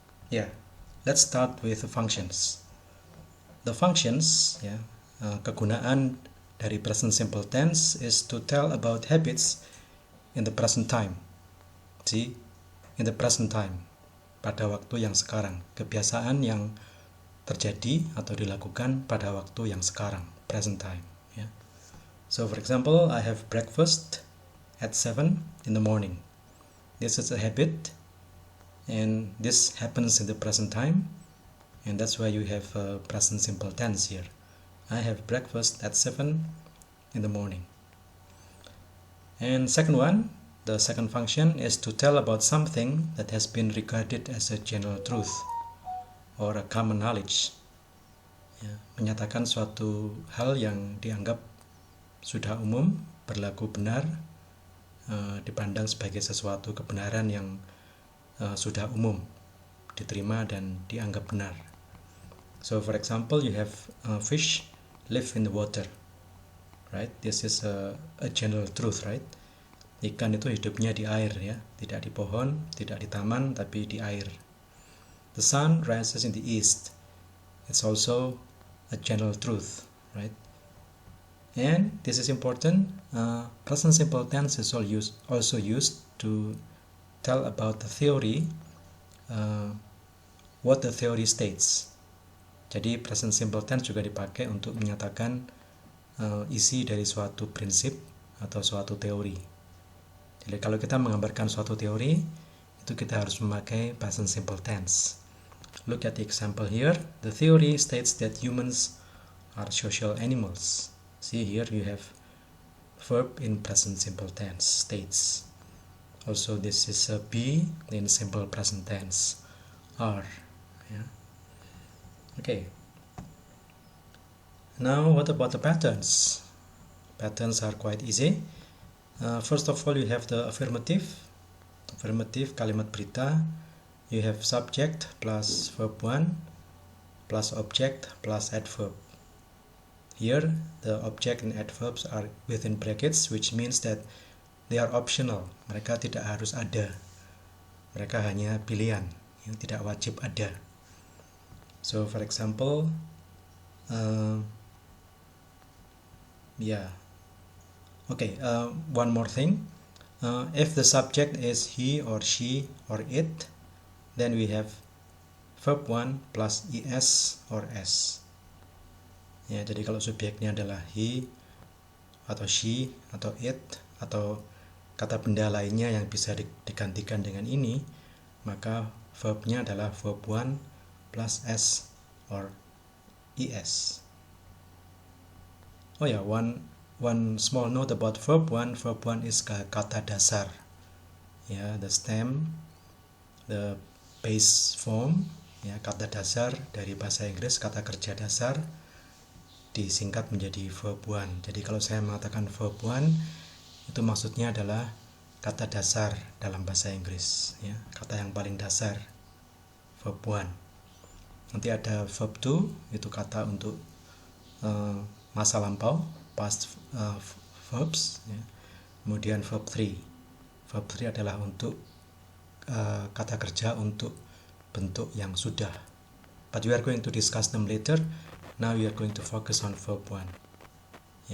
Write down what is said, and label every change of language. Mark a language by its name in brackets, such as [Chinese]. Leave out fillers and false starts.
[English] Yeah, let's start with the functions. The functions, [Indonesian] kegunaan dari [English] present simple tense is to tell about habits in the present time. See, in the present time, [Indonesian] pada waktu yang sekarang, kebiasaan yang terjadi atau dilakukan pada waktu yang sekarang, present time. Yeah. [English] So, for example, I have breakfast at 7 in the morning. This is a habit, and this happens in the present time, and that's why you have present simple tense here. I have breakfast at 7 in the morning. And second one, the second function is to tell about something that has been regarded as a general truth or a common knowledge. [Indonesian] Ya, menyatakan suatu hal yang dianggap sudah umum, berlaku benar, dipandang sebagai sesuatu kebenaran yang sudah umum, diterima dan dianggap benar. [English] So for example, you have fish live in the water, right? This is a general truth, right? [Indonesian] Ikan itu hidupnya di air, ya, tidak di pohon, tidak di taman, tapi di air. [English] The sun rises in the east. It's also a general truth, right? And this is important. Present simple tense is also used to tell about the theory, what the theory states. [Indonesian] Jadi present simple tense juga dipakai untuk menyatakan isi dari suatu prinsip atau suatu teori. Jadi kalau kita menggambarkan suatu teori, itu kita harus memakai present simple tense. [English] Look at the example here. The theory states that humans are social animals. See here you have verb in present simple tense, states. Also this is a be in simple present tense, are. Yeah. Okay. Now what about the patterns? Patterns are quite easy. First of all, you have the affirmative [Indonesian] kalimat berita. [English] You have subject plus verb 1 plus object plus adverb. Here the object and adverbs are within brackets, which means that they are optional. [Indonesian] Mereka tidak harus ada, mereka hanya pilihan, yang tidak wajib ada. [English] So for example, one more thing. If the subject is he or she or it, then we have verb 1 plus es or s. [Indonesian] Ya, jadi kalau subjeknya adalah he atau she atau it atau kata benda lainnya yang bisa digantikan dengan ini, maka verbnya adalah verb 1 plus s or es. [English] Oh ya, one small note about verb 1. Verb 1 is [Indonesian] kata dasar. Ya, [English] the stem, the base form, [Indonesian] ya, kata dasar dari bahasa Inggris, kata kerja dasar disingkat menjadi verb 1. Jadi kalau saya mengatakan verb 1, itu maksudnya adalah kata dasar dalam bahasa Inggris, ya, kata yang paling dasar, verb 1. Nanti ada verb 2, itu kata untuk masa lampau, [English] past verbs, [Indonesian] ya. Kemudian verb 3. Verb 3 adalah untuk kata kerja untuk bentuk yang sudah. [English] But we are going to discuss them later. Now we are going to focus on verb 1.